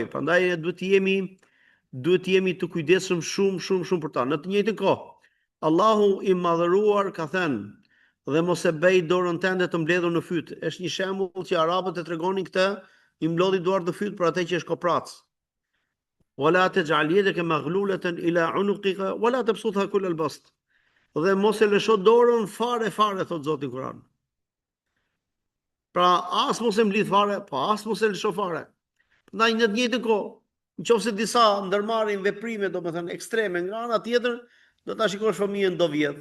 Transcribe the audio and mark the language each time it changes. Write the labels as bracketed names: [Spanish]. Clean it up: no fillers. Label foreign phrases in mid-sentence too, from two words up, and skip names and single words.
[Albanian] Prandaj duhet të jemi të kujdesshëm shumë për ta. Në të njëjtën kohë, Allahu i madhëruar ka thënë: "Dhe mos e bëj dorën tënde të mbledhur në fyt." Është një shembull që arabët e tregonin këtë, i mblodhi duart në fyt për atë që është koprac. [Arabic] "ولا تجعل يدك مغلولة إلى عنقك ولا تبسطها كل البسط." [Albanian] Dhe mos e lësho dorën fare, thot Zoti në Kur'an. Pra, as mos e mblidh fare, po as mos e lësho fare. Ndaj në të njëjtën kohë, nëse disa ndërmarrin veprime, domethënë ekstreme, nga ana tjetër, do ta shikosh fëmijën do vjedh.